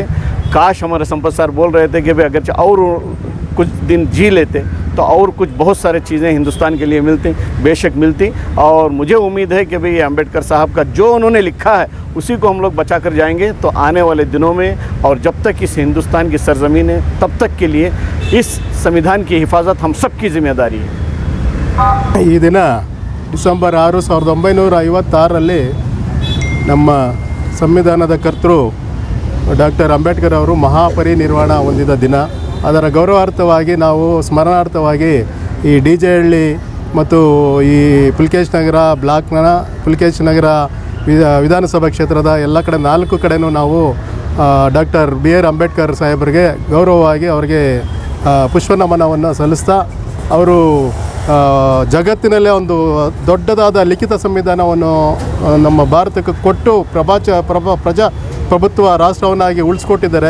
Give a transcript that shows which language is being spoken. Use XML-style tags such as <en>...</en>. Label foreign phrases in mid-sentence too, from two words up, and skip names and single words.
<hi>काश हमारे संपत सर बोल रहे थे कि भाई अगर और कुछ दिन जी लेते तो और कुछ बहुत सारी चीज़ें हिंदुस्तान के लिए मिलती, बेशक मिलती। और मुझे उम्मीद है कि भाई अंबेडकर साहब का जो उन्होंने लिखा है उसी को हम लोग बचा कर जाएंगे, तो आने वाले दिनों में और जब तक इस हिंदुस्तान की सरज़मीन है तब तक के लिए इस संविधान की हिफाजत हम सब की जिम्मेदारी है।</hi> <kn>ಈ ದಿನ ಡಿಸೆಂಬರ್ 6, 1956ರಲ್ಲಿ ನಮ್ಮ ಸಂವಿಧಾನದ ಕರ್ತೃ ಡಾಕ್ಟರ್ ಅಂಬೇಡ್ಕರ್ ಅವರು ಮಹಾಪರಿನಿರ್ವಾಣ ಹೊಂದಿದ ದಿನ. ಅದರ ಗೌರವಾರ್ಥವಾಗಿ ನಾವು ಸ್ಮರಣಾರ್ಥವಾಗಿ ಈ DJ ಹಳ್ಳಿ ಮತ್ತು ಈ ಪುಲ್ಕೇಶ್ ನಗರ ಬ್ಲಾಕ್ನ ಪುಲ್ಕೇಶ್ ನಗರ ವಿಧಾನಸಭಾ ಕ್ಷೇತ್ರದ ಎಲ್ಲ ಕಡೆ 4 ಕಡೆನೂ ನಾವು ಡಾಕ್ಟರ್ BR ಅಂಬೇಡ್ಕರ್ ಸಾಹೇಬರಿಗೆ ಗೌರವವಾಗಿ ಅವರಿಗೆ ಪುಷ್ಪನಮನವನ್ನು ಸಲ್ಲಿಸ್ತಾ, ಅವರು ಜಗತ್ತಿನಲ್ಲೇ ಒಂದು ದೊಡ್ಡದಾದ ಲಿಖಿತ ಸಂವಿಧಾನವನ್ನು ನಮ್ಮ ಭಾರತಕ್ಕೆ ಕೊಟ್ಟು ಪ್ರಜಾಪ್ರಭುತ್ವ ರಾಷ್ಟ್ರವನ್ನಾಗಿ ಉಳಿಸ್ಕೊಟ್ಟಿದ್ದಾರೆ.</kn>